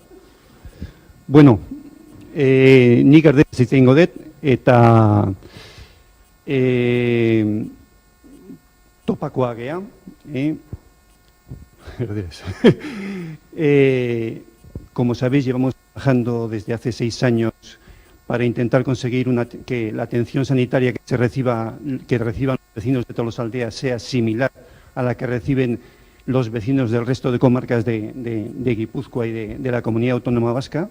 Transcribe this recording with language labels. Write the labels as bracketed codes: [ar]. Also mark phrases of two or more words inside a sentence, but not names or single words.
[eu] Bueno, nik erderaz hitz egingo dut, eta topakoa gea, erderaz. [es] Como sabéis, llevamos trabajando desde hace 6 años para intentar conseguir que la atención sanitaria que reciban los vecinos de Tolosaldeas sea similar a la que reciben los vecinos del resto de comarcas de Guipúzcoa y de la Comunidad Autónoma Vasca.